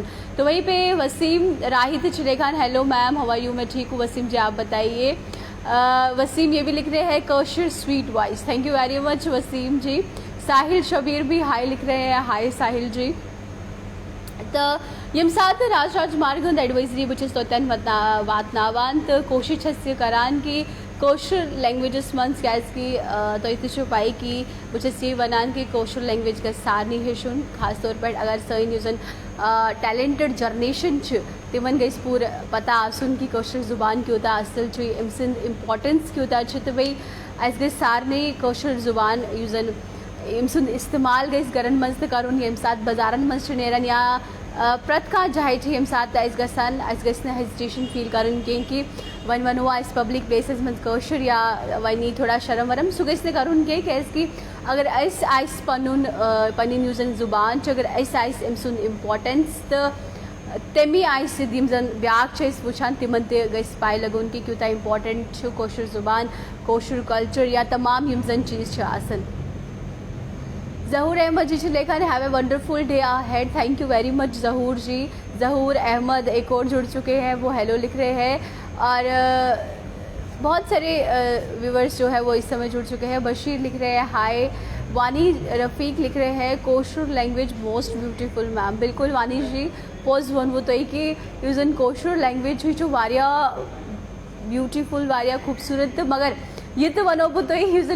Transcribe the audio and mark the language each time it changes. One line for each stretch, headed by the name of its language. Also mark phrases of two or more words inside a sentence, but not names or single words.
Hindi: तो वहीं पे वसीम राहित चिलेखान
English: hello ma'am how are you.
Hindi: मैं ठीक हूँ वसीम जी, आप बताइए। वसीम ये भी लिख रहे हैं कौशर
English: sweet voice, thank you very much
Hindi: वसीम जी। साहिल शबीर भी हाय लिख रहे हैं, हाय साहिल जी।
Kashmiri: तो यम साथ राजमार्ग एडवाइजरी बचे सोतन वातनावान तो कोशिश हस्य करान कि कौशल लैंग्वेजेस मंस कैस की तो इतने पाई कि बचे ये वनान कि कौशल लैंग्वेज का सारनी है शुन खास तौर पर अगर सही यूजन
English: talented generation
Kashmiri: तिमन गई पूर पता आसुन की कौशल ज़ुबान क्यों था असल छुई इमसन इम्पोर्टेंस क्यों था तो भाई ऐसे सारने कौशल ज़ुबान यूजन इमसन इस्तेमाल गई गरन मंज करुन यम साथ बाजारन मंज नेरन या प्रत का जाए यम साथ गसन
English: hesitation feel
Kashmiri: करन कि वन वन हुआ इस
English: public places
Kashmiri: मंज कौशल या वनी थोड़ा शर्म वरम सुगस करुन कि अगर ऐस आइस पनुन पनिन यूजन ज़ुबान अगर ऐस आइस इमसन इम्पोर्टेंस तो तमी आइस यम जन ब्याक वुचान तिमन गस पाए लगुन कि क्यूता इम्पोर्टेंट कौशल ज़ुबान कौशल कल्चर या तमाम यम जन चीज़ आसन।
English: जहूर अहमद जी लेखन have a wonderful day ahead, thank you very much जहूर जी।
Hindi: जहूर अहमद एक और जुड़ चुके हैं, वो हेलो लिख रहे हैं और बहुत सारे व्यूवर्स जो है वो इस समय जुड़ चुके हैं। बशीर लिख रहे हैं हाय। वानी रफ़ीक लिख रहे हैं कौशल
English: language most beautiful ma'am.
Kashmiri: बिल्कुल वानी जी पोज वन वो तो कि यूजन कौशल लैंग्वेज हुई जो वारिया ब्यूटीफुल वारिया खूबसूरत मगर ये तो वनो तो यूजन